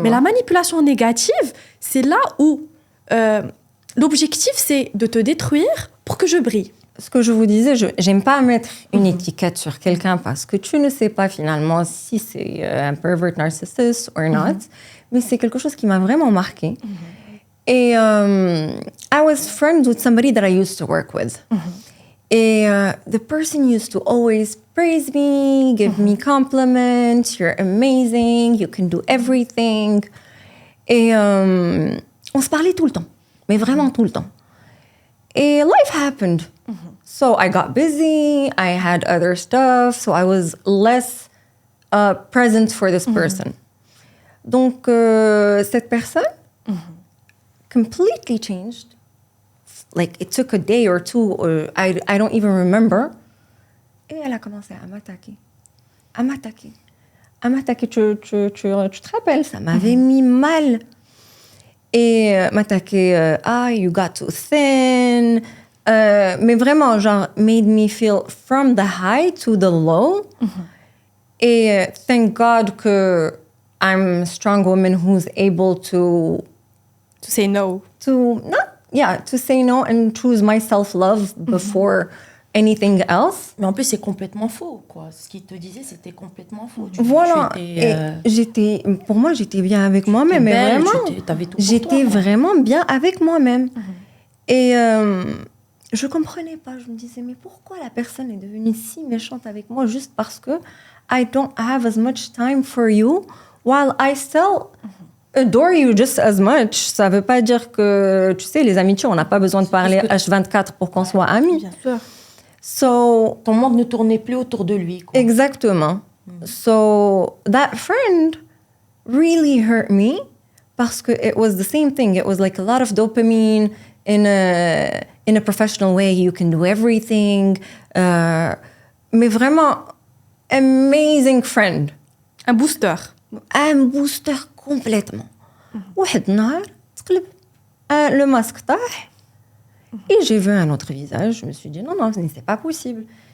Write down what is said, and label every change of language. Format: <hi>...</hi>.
<fr>Mais la manipulation négative, c'est là où l'objectif, c'est de te détruire pour que je brille. Ce que je vous disais, j'aime pas mettre une étiquette sur quelqu'un parce que tu ne sais pas finalement si c'est un</fr> <en>pervert narcissist or not,</en> <fr>mais c'est quelque chose qui m'a vraiment marqué. Et</fr> <en>I was friends with somebody that I used to work with.</en> <fr>Et</fr> <en>the person used to always praise me, give me compliments, you're amazing, you can do everything.</en> <fr>Et on se parlait tout le temps, mais vraiment tout le temps.</fr> <en>Et life happened. So I got busy, I had other stuff, so I was less present for this person.</en> <fr>Donc, cette personne</fr> <en>completely changed. Like, it took a day or two, or I don't even remember.</en> <fr>Et elle a commencé à m'attaquer. À m'attaquer. Tu te rappelles, ça m'avait mis mal. Et m'attaquer,</fr> <en>you got too thin.</en> <fr>Mais vraiment, genre,</fr> <en>made me feel from the high to the low.</en> <fr>Et</fr> <en>thank God</en> <fr>que</fr> <en>I'm a strong woman who's able to say no. To say no and choose my self-love before anything else.</en> <fr>Mais en plus, c'est complètement faux, quoi. Ce qu'il te disait, c'était complètement faux. Voilà. Et pour moi, j'étais bien avec moi-même. Mais belle, vraiment, j'étais vraiment bien avec moi-même. Et je comprenais pas. Je me disais, mais pourquoi la personne est devenue si méchante avec moi juste parce que</fr> <en>I don't have as much</en> <fr>time for you while I still adore you just as much. Ça veut pas dire que, tu sais, les amitiés, on n'a pas besoin de parler H24 pour qu'on soit amis. Bien sûr.</fr> <en>So,</en> <fr>ton monde ne tournait plus autour de lui, quoi. Exactement.</fr> <en>So, that friend really hurt me</en> <fr>parce que</fr> <en>it was the same thing. It was like a lot of dopamine in a professional way. You can do everything.</en> <fr>Mais vraiment,</fr> <en>amazing friend.</en> <fr>Un booster. Un booster complètement.</fr> <ar>واحد النهار تقلب</ar> <fr>le masque</fr> <ar>طاح.</ar> <fr>Et j'ai vu un autre visage. Je me suis dit, non, c'est pas possible.</fr>